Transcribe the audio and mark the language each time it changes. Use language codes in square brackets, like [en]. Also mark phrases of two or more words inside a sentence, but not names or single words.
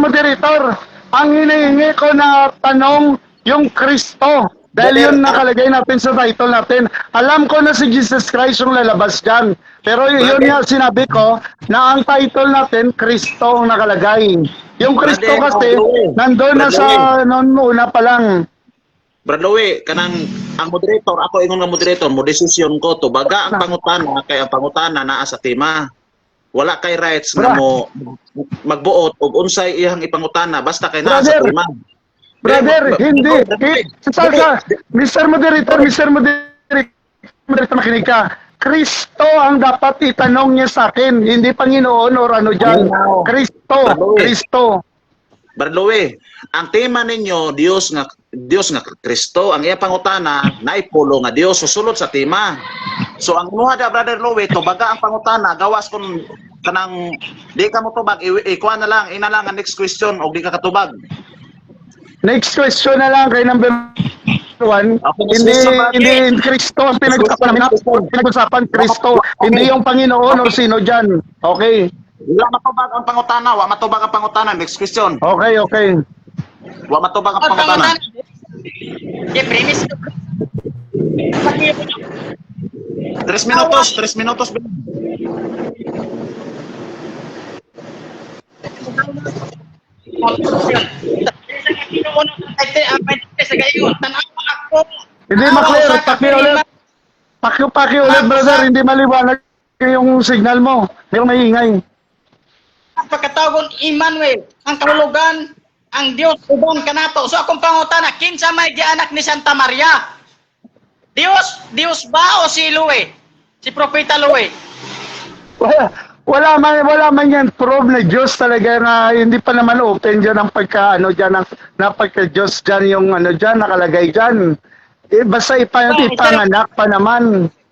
[tl] Moderator, ang hinihingi ko na tanong, yung Kristo. Dahil yun nakalagay natin sa title natin. Alam ko na si Jesus Christ yung lalabas dyan. Pero yun nga sinabi ko, na ang title natin, Kristo ang nakalagay. Yung Kristo kasi, nandun na sa noon una pa lang. [ceb] Brad Louie, kanang ang moderator, ako ingon nga moderator, mo desisyon ko to baga ang pangutana kay ang pangutana naa sa tema. Wala kay rights nga mo magbuot og unsay iyang ipangutana basta kay naa sa tema. [tl] Brother, hindi. Mr. Moderator, makinig ka. Kristo ang dapat itanong niya sa akin, hindi Panginoon or ano dyan. Kristo. [ceb] Brad Louie, ang tema ninyo Dios nga Kristo, ang iya pangutana naipulo nga Dios susulod sa tema. So ang imuha da Brother Louie to baga ang pangutana gawas kun kanang di ka mo tubag ikuha na lang ina lang ang next question og di ka katubag. Next question na lang kay number 1. [tl] Hindi Kristo ang pinag-usapan Kristo, hindi yung Panginoon or sino dyan. Okay. [ceb] Wala matubag ang pangutana, wa matubag ang pangutana. Next question. Okay. Wa matubag ang pangutana. Okay, premise. 3 minutos. [tl] Hindi maklear, paki-ulit brother, hindi maliwanag yung signal mo. Yung maingay. [ceb] Ang pagkatawag Emmanuel, ang kahulugan, ang Dios uban kanato. So akong pangutana, kinsa may gianak ni Santa Maria? Dios ba o si Louie? Si Propeta Louie? [tl] Wala man yan prove na Diyos talaga na hindi pa naman open dyan ang pagka-Diyos dyan yung ano dyan, nakalagay dyan. Basta ipanganak pa naman.